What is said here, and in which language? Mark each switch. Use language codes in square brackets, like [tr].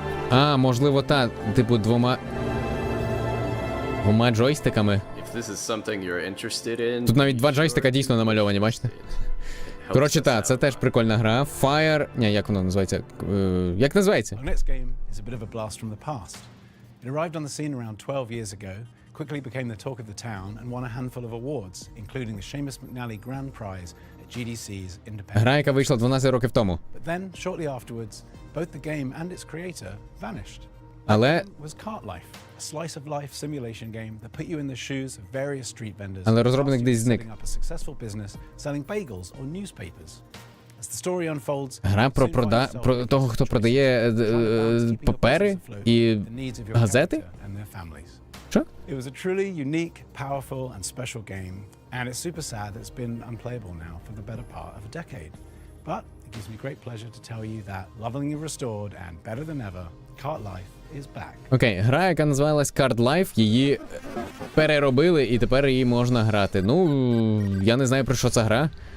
[uk] А, можливо, типу двома джойстиками. Тут навіть два джойстика дійсно намальовані, бачите? Коротше, це теж прикольна гра. Fire... Ні, як воно називається? Як називається? [en] Our next game is a bit of a blast from the past. It arrived on the scene around 12 years ago, quickly became the talk of the town, and won a handful of awards, including the Seamus McNally Grand Prize at GDC's Independent. [uk] Гра, яка вийшла 12 років тому. [en] But then, shortly afterwards, both the game and its creator vanished. [uk] Але... [en] was Cart Life, a slice of life simulation game that put you in the shoes of various street vendors. [uk] Але розробник десь зник. [en] Setting up a successful business selling bagels or newspapers. As the story unfolds, [uk] гра про того, хто продає папери і газети? Що? [en] It was a truly unique, powerful and special game, and it's super sad that it's been unplayable now for the better part of a decade. But it gives me great pleasure to tell you that lovingly restored and better than ever, Cart Life is back. [uk] Окей, гра, яка називалась Cart Life, її переробили і тепер її можна грати. Ну, я не знаю, про що ця гра.